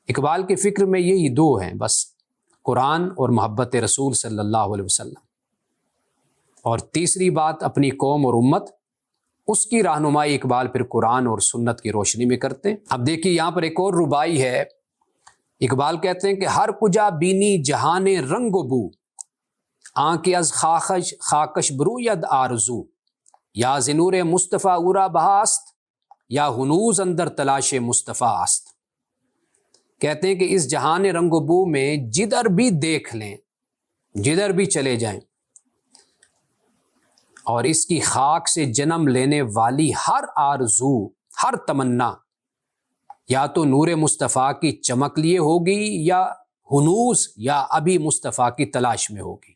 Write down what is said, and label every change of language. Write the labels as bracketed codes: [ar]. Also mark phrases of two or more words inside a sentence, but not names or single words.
[ur] اقبال کے فکر میں یہی دو ہیں بس، قرآن اور محبت رسول [ar] صلی اللہ علیہ وسلم، [ur] اور تیسری بات اپنی قوم اور امت، اس کی رہنمائی اقبال پھر قرآن اور سنت کی روشنی میں کرتے ہیں۔ اب دیکھیے یہاں پر ایک اور ربائی ہے، اقبال کہتے ہیں کہ [fa] ہر کجا بینی جہان رنگ و بو، آنکھ از خاکش برو ید آرزو، یا زنور مصطفیٰ اورا بہاست، یا ہنوز اندر تلاش مصطفیٰ است۔ [ur] کہتے ہیں کہ اس جہان رنگ و بو میں جدھر بھی دیکھ لیں، جدھر بھی چلے جائیں، اور اس کی خاک سے جنم لینے والی ہر آرزو، ہر تمنا، یا تو نور مصطفیٰ کی چمک لیے ہوگی، یا ہنوز، یا ابھی مصطفیٰ کی تلاش میں ہوگی۔